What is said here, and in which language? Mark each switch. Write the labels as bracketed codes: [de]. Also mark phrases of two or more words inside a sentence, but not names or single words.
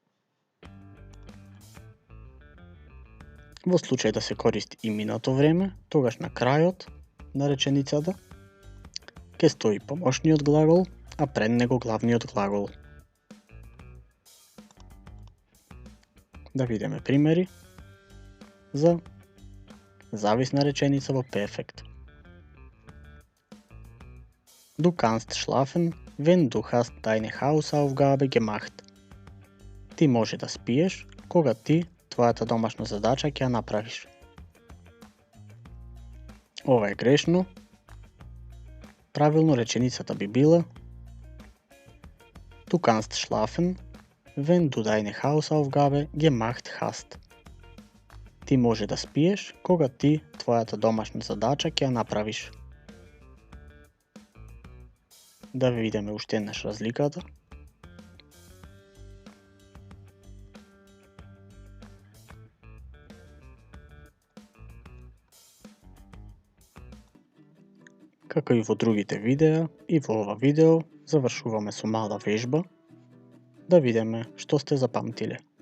[mk] Во случај да се користи и минато време, тогаш на крајот на реченицата ќе стои помошниот глагол, а пред него главниот глагол. Да видиме примери за зависна реченица во перфект. [de] Du kannst schlafen, wenn du hast deine Hausaufgabe gemacht. [mk] Ти може да спиеш кога ти твојата домашна задача ќе ја направиш. Ова е грешно. Правилно реченицата би била [de] Du kannst schlafen, wenn du deine Hausaufgabe gemacht hast. [mk] Ти може да спиеш кога ти твојата домашна задача ќе ја направиш. Да видиме уште еднаш разликата. Како и во другите видеа, и во ова видео завршуваме со мала вежба, да видиме што сте запамтиле.